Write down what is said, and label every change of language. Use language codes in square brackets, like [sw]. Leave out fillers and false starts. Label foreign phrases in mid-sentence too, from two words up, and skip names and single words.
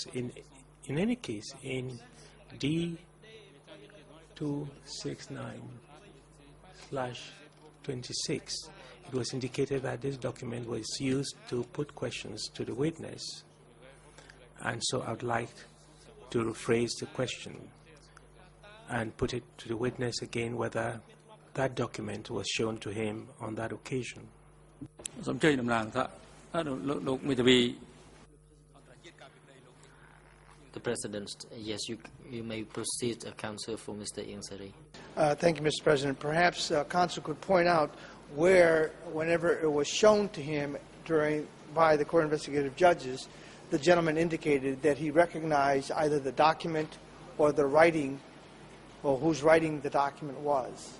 [en] In any case, in D269/26, it was indicated that this document was used to put questions to the witness. And so I would like to rephrase the question and put it to the witness again whether that document was shown to him on that occasion. [km] សូមអញ្ជើញតំណាងថាលោកមេធាវី [en] The President, yes, you may proceed, Counsel for Mr. Ingsari. Thank you, Mr. President. Perhaps counsel could point out where, whenever it was shown to him by the court investigative judges, the gentleman indicated that he recognized either the document or the writing, or whose writing the document was.